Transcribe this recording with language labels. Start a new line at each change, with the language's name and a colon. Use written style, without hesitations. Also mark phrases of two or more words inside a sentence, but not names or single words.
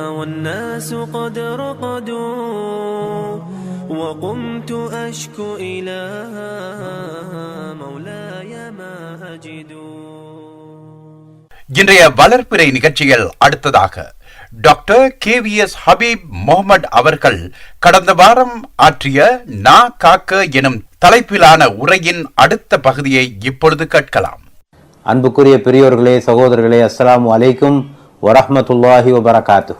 Arabic: والناس قد رقدوا وقمت أشكو إلى مولاي ما أجد.
Tamil: இன்றைய வளர்ப்பிறை நிகழ்ச்சியில் அடுத்ததாக டாக்டர் KVS ஹபீப் முகமது அவர்கள் கடந்த வாரம் ஆற்றிய நா காக்க எனும் தலைப்பிலான உரையின் அடுத்த பகுதியை இப்பொழுது கேட்கலாம். அன்புக்குரிய பெரியோர்களே, சகோதரர்களே,
Arabic: السلام عليكم ورحمة الله وبركاته.